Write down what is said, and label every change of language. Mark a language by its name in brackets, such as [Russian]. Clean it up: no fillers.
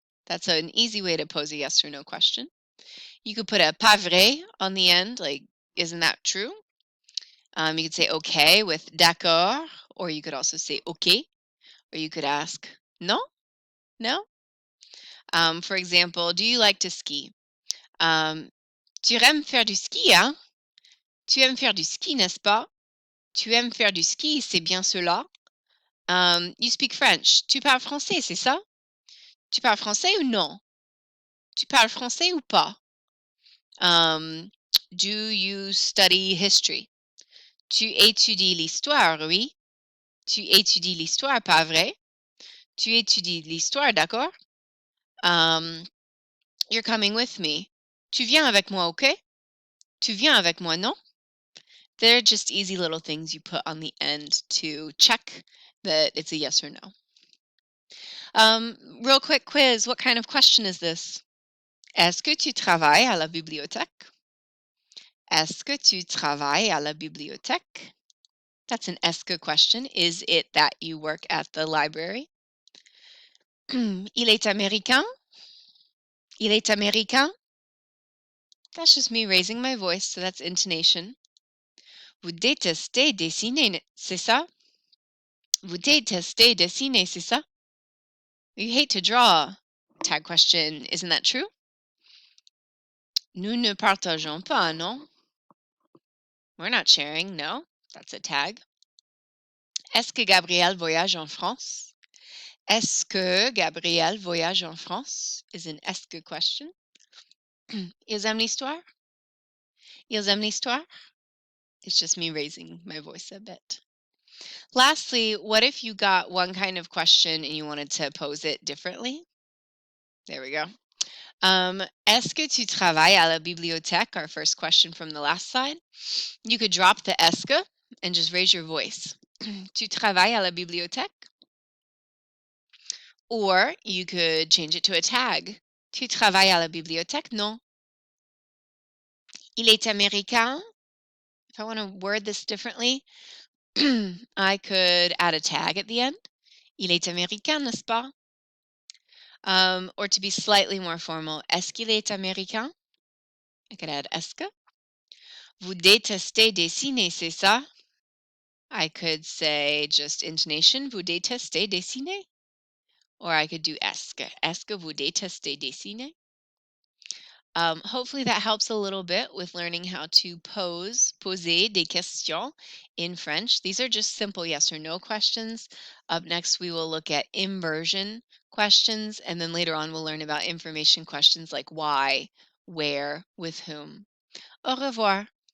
[English] That's an easy way to pose a yes or no question. You could put a pas vrai on the end, like, isn't that true? You could say okay with d'accord, or you could also say okay, or you could ask no, no. For example, do you like to ski? [French] Tu aimes faire du ski, hein? Tu aimes faire du ski, n'est-ce pas? Tu aimes faire du ski, c'est bien cela. [English] You speak French. [French] Tu parles français, c'est ça? Tu parles français ou non? Tu parles français ou pas? [English] Do you study history? [French] Tu étudies l'histoire, oui? Tu étudies l'histoire, pas vrai? Tu étudies l'histoire, d'accord? [English] You're coming with me. [French] Tu viens avec moi, okay? Tu viens avec moi, non? [English] They're just easy little things you put on the end to check that it's a yes or no. Real quick quiz. What kind of question is this? [French] Est-ce que tu travailles à la bibliothèque? Est-ce que tu travailles à la bibliothèque? [English] That's an ESCO question. Is it that you work at the library? [French] Il est américain? Il est américain? [English] That's just me raising my voice, so that's intonation. [French] Vous détestez dessiner, c'est ça? Vous détestez dessiner, c'est ça? [English] You hate to draw. Tag question. Isn't that true? [French] Nous ne partageons pas, non? [English] We're not sharing, no. That's a tag. [French] Est-ce que Gabriel voyage en France? [English] Est-ce que Gabriel voyage en France? Is an est-ce que question. [French] Ils aiment l'histoire? Ils aiment l'histoire? [English] It's just me raising my voice a bit. Lastly, what if you got one kind of question and you wanted to pose it differently? There we go. [French] Est-ce que tu travailles à la bibliothèque? [English] Our first question from the last slide. You could drop the est-ce que and just raise your voice. [French] Tu travailles à la bibliothèque? [English] Or you could change it to a tag. [French] Tu travailles à la bibliothèque? Non. Il est américain? [English] If I want to word this differently, I could add a tag at the end. [French] Il est américain, n'est-ce pas? [English] Or to be slightly more formal, [French] est-ce qu'il est américain? [English] I could add esque. [French] Vous détestez dessiner, c'est ça? [English] I could say just intonation, [French] vous détestez dessiner? [English] Or I could do esque. [French] Est-ce que vous détestez dessiner? [English] Hopefully that helps a little bit with learning how to [French] poser des questions [English] in French. These are just simple yes or no questions. Up next, we will look at inversion questions, and then later on, we'll learn about information questions like why, where, with whom. Au revoir.